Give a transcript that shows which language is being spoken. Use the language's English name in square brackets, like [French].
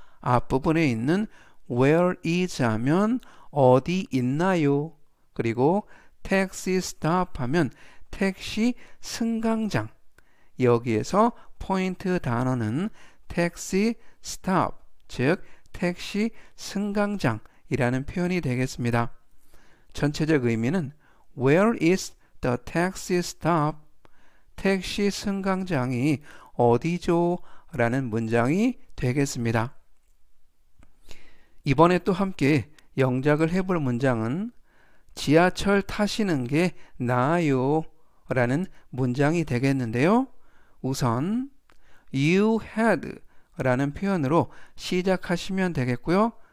[Korean] 앞부분에 있는 where is 하면 어디 있나요? 그리고 taxi stop 하면 택시 승강장. 여기에서 포인트 단어는 taxi stop, 즉 택시 승강장이라는 표현이 되겠습니다. 전체적 의미는 [English] Where is the taxi stop? [Korean] 택시 승강장이 어디죠? 라는 문장이 되겠습니다. 이번에 또 함께 영작을 해볼 문장은 지하철 타시는 게 나아요 라는 문장이 되겠는데요. 우선 You had 라는 표현으로 시작하시면 되겠고요.